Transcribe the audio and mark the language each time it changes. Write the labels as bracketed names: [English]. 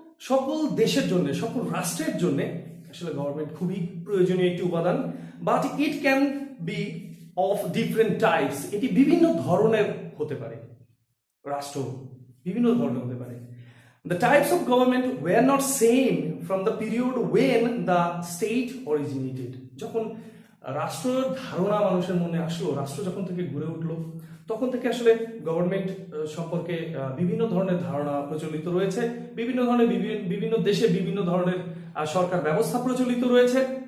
[Bangla] সকল দেশের জন্য, সকল রাষ্ট্রের জন্য আসলে গভর্নমেন্ট খুবই প্রয়োজনীয় একটি উপাদান. [English] But it can be of different types. [Bangla] এটি বিভিন্ন ধরনের হতে পারে, রাষ্ট্র বিভিন্ন ধরনের হতে পারে. [English] The types of government were not same from the period when the state originated. [Bangla] যখন রাষ্ট্রের ধারণা মানুষের মনে আসলো, রাষ্ট্র যখন থেকে গড়ে উঠলো, তখন থেকে আসলে গভর্নমেন্ট সম্পর্কে বিভিন্ন ধরনের ধারণা প্রচলিত রয়েছে. বিভিন্ন দেশে বিভিন্ন ধরনের সরকার ব্যবস্থা প্রচলিত রয়েছে.